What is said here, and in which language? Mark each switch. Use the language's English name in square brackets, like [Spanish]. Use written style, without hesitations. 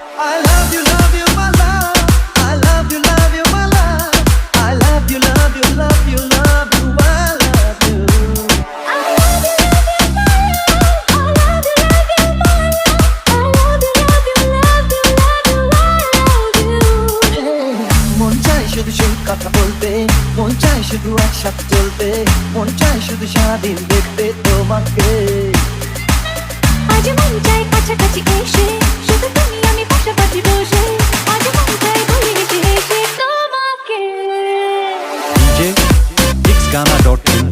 [English] I love you, love you, my love. I love you, love you, my love. I love you, love you, love you, love you, I love you. I love you, love you, my love. I love you, love you, my love. I love you, love you, love you, love you, I love you. [Bangla] মন চায় শুধু সেই কথা বলতে, মন চায় শুধু একসাথে চলতে, মন চায় শুধু সারাদিন দেখতে তোমাকে। আজ মন চাই কাছাকাছি এসে, শুধু তুমি আমি পাশাপাশি বসে, আজ মন চাই বলে হেসে হেসে তোমাকে। DJ xgana.in।